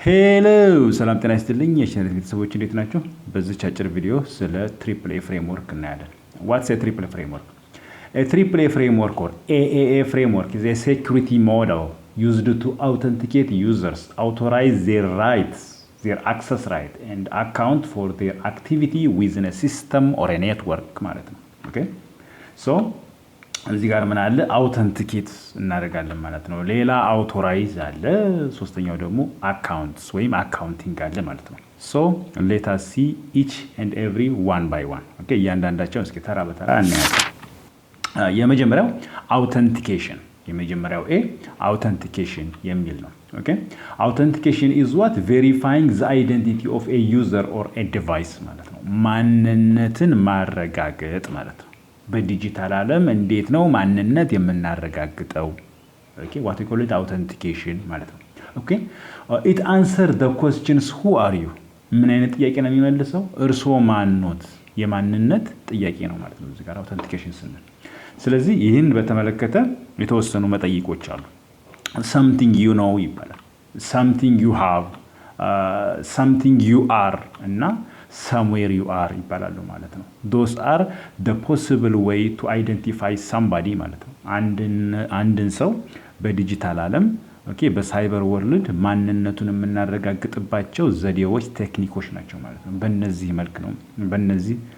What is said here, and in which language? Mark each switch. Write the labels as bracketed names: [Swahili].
[Amharic] ሄሎ ሰላም ጤና ይስጥልኝ የቻናሌ ቤተሰቦች እንዴት ናችሁ? በዚህ አጭር ቪዲዮ ስለ ትሪፕል ኤ ፍሬምወርክ እናያለን። [English] What's a triple framework? A triple A framework or AAA framework is a security model used to authenticate users, authorize their rights, their access right and account for their activity within a system or a network [Amharic] ማለት ነው። [English] Okay? [Amharic] So እዚህ ጋር ምን አለ አውተንቲኬት እናደርጋለን ማለት ነው። ሌላ አውቶራይዝ አለ። ሶስተኛው ደግሞ አካውንትስ ወይም አካውንቲንግ አለ ማለት ነው። [English] ሶ ሌት አስ ሲ ኢች ኤንድ ኤቭሪ ዋን ባይ ዋን። [Amharic] ኦኬ እያንዳንዳቸው እስኪ ተራ በተራ እናያለን። የመጀመሪያው አውተንቲኬሽን፣ የመጀመሪያው ኤ አውተንቲኬሽን የሚል ነው። [English] ኦኬ አውተንቲኬሽን ኢዝ ዋት ቬሪፋይንግ ዘ አይደንቲቲ ኦፍ ኤ ዩዘር ኦር ኤ ዲቫይስ [Amharic] ማለት ነው። ማንነትን ማረጋገጥ ማለት ነው። በዲጂታል ዓለም እንዴት ነው ማንነት የምናረጋግጠው? [English] ኦኬ what we call it authentication ማለት ነው። ኦኬ it answer the questions who are you [Amharic] ምን አይነት ጥያቄ ነው የሚመልሰው? እርስዎ ማን ኖት? የማንነት ጥያቄ ነው ማለት ነው እዚህ ጋር authentication ስንል። ስለዚህ ይህን በተመለከተ የተወሰኑ መጠይቆች አሉ። [English] something you know [Amharic] ይባላል፣ [English] something you have፣ something you are [Amharic] እና [English] somewhere you are [Amharic] ይባላሉ ማለት ነው። [English] those are the possible way to identify somebody [Amharic] ማለት ነው። አንድን ሰው በዲጂታል ዓለም ኦኬ በሳይበር ወርልድ ማንነቱን የምናረጋግጥባቸው ዘዴዎች፣ ቴክኒኮች ናቸው ማለት ነው። በእነዚህ መልክ ነው በእነዚህ